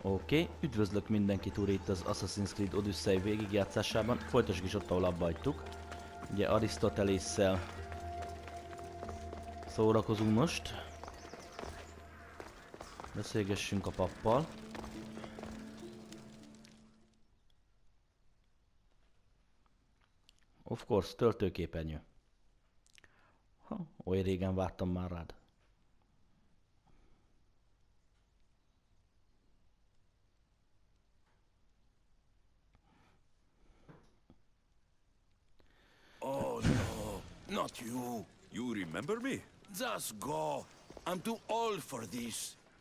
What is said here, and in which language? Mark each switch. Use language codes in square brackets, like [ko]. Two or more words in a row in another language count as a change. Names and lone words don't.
[hu] Oké, üdvözlök mindenkit úr itt az Assassin's Creed Odyssey végigjátszásában. Folytassuk is ott, ahol abba hagytuk. Ugye Arisztotelésszel szórakozunk most. Beszélgessünk a pappal. [en] Of course, [hu] töltőképernyő. Oly régen vártam már rád. [en] Oh no, not you. You remember me? Just go. I'm too old for this.